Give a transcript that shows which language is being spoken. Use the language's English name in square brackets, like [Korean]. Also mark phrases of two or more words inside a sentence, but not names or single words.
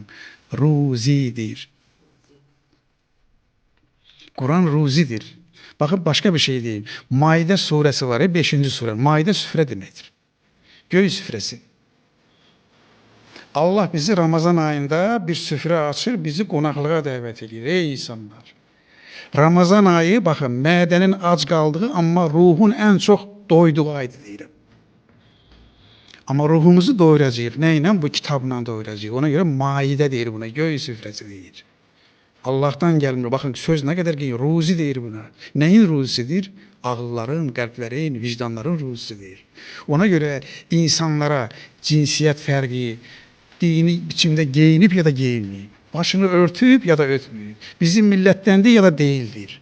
[Azerbaijani] Ruzidir. Kur'an ruzidir. [Turkish] Bakın başka bir şey değil. Maide suresi var ya 5. sure. Maide süfre demektir. Göğü süfresi. Allah bizi Ramazan ayında bir süfre açır, [Azerbaijani] bizi qonaqlığa dəvət edir. [Turkish] Ey insanlar! Ramazan ayı, bakın, mədənin ac qaldığı, amma ruhun en çok doyduğu aydır deyirəm. [Azerbaijani] Amma ruhumuzu doyuracaq. Nə ilə? Bu kitabla doyuracaq. Ona göre maidə deyir buna, göy süfrəsi deyir. [Turkish] Allah'tan gelmiyor. Bakın söz ne kadar ki ruzi deyir buna. Neyin ruzisidir? Ağılların, kalplerin, vicdanların ruzisidir. Ona göre insanlara cinsiyet fərqi, dini biçimde giyinip ya da giyinmeyip, başını örtüp ya da örtmeyip, bizim millettendi ya da değildir.